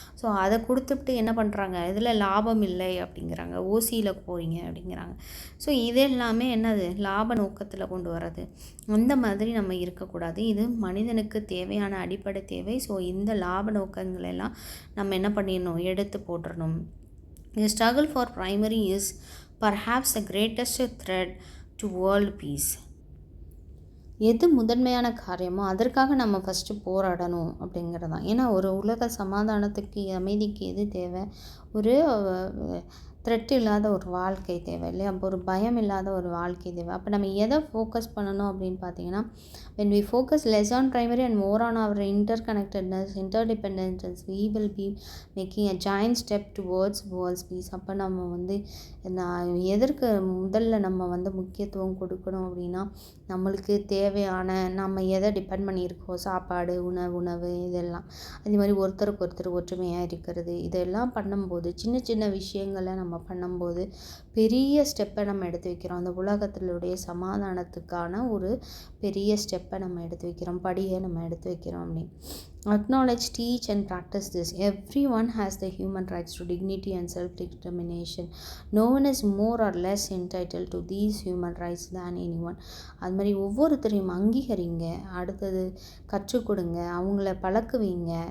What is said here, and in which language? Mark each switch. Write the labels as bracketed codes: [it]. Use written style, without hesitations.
[ta] So அதை கொடுத்துட்டு என்ன பண்ணுறாங்க, இதில் லாபம் இல்லை அப்படிங்கிறாங்க, ஓசியில் போகிறீங்க அப்படிங்கிறாங்க. ஸோ இது எல்லாமே என்னது, லாப நோக்கத்தில் கொண்டு வர்றது. அந்த மாதிரி நம்ம இருக்கக்கூடாது. இது மனிதனுக்கு தேவையான அடிப்படை தேவை. ஸோ இந்த லாப நோக்கங்களெல்லாம் நம்ம என்ன பண்ணிடணும், எடுத்து போட்டுடணும். [en] The struggle for primary is perhaps the greatest threat to world peace. [ta] எது முதன்மையான காரியமோ அதற்காக நம்ம ஃபஸ்ட்டு போராடணும் அப்படிங்கிறது தான். ஏன்னா ஒரு உலக சமாதானத்துக்கு, அமைதிக்கு எது தேவை, ஒரு த்ரெட் இல்லாத ஒரு வாழ்க்கை தேவை இல்லையா? அப்போ ஒரு பயம் இல்லாத ஒரு வாழ்க்கை தேவை. அப்போ நம்ம எதை ஃபோக்கஸ் பண்ணணும் அப்படின்னு பார்த்தீங்கன்னா, [en] when we focus less on primary and more on our interconnectedness, interdependence, we will be making a giant step towards world peace. [ta] அப்போ நம்ம வந்து எதற்கு முதல்ல நம்ம வந்து முக்கியத்துவம் கொடுக்கணும் அப்படின்னா, நம்மளுக்கு தேவையான, நம்ம எதை டிபெண்ட் பண்ணியிருக்கோம், சாப்பாடு, உணவு இதெல்லாம். அதே மாதிரி ஒருத்தருக்கு ஒருத்தர் ஒற்றுமையாக இருக்கிறது, இதெல்லாம் பண்ணும்போது, சின்ன சின்ன விஷயங்களை நம்ம பண்ணும்போது பெரிய ஸ்டெப்பை நம்ம எடுத்து வைக்கிறோம். அந்த உலகத்தினுடைய சமாதானத்துக்கான ஒரு பெரிய ஸ்டெப்பை நம்ம எடுத்து வைக்கிறோம், படியை நம்ம எடுத்து வைக்கிறோம் அப்படின்னு. [en] Acknowledge, teach and practice this. Everyone has the human rights to dignity and self-determination. No one is more or less entitled to these human rights than anyone. [ta] அது மாதிரி ஒவ்வொருத்தரையும் அங்கீகரிங்க, அடுத்தது கற்றுக் கொடுங்க, அவங்கள பழக்குவீங்க.